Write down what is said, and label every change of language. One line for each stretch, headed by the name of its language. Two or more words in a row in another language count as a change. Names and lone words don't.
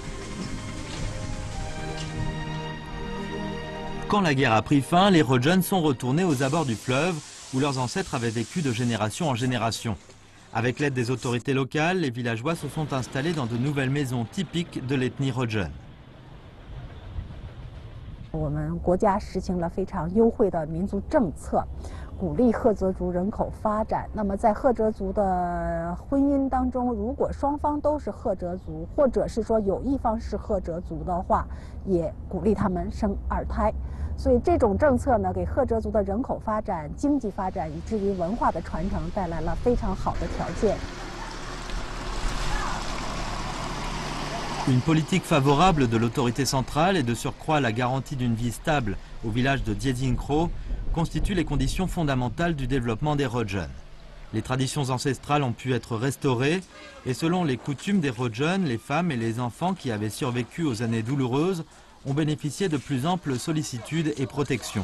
French: Quand la guerre a pris fin, les Rojun sont retournés aux abords du fleuve où leurs ancêtres avaient vécu de génération en génération. Avec l'aide des autorités locales, les villageois se sont installés dans de nouvelles maisons typiques de l'ethnie Rojun.
Chinese: 我们国家实行了非常优惠的民族政策，鼓励赫哲族人口发展。那么在赫哲族的婚姻当中，如果双方都是赫哲族，或者是说有一方是赫哲族的话，也鼓励他们生2胎。所以这种政策呢，给赫哲族的人口发展、经济发展，以至于文化的传承带来了非常好的条件。
French: Une politique favorable de l'autorité centrale et de surcroît la garantie d'une vie stable au village de Diezingkro constituent les conditions fondamentales du développement des Rojun. Les traditions ancestrales ont pu être restaurées et selon les coutumes des Rojun, les femmes et les enfants qui avaient survécu aux années douloureuses ont bénéficié de plus amples sollicitudes et protections.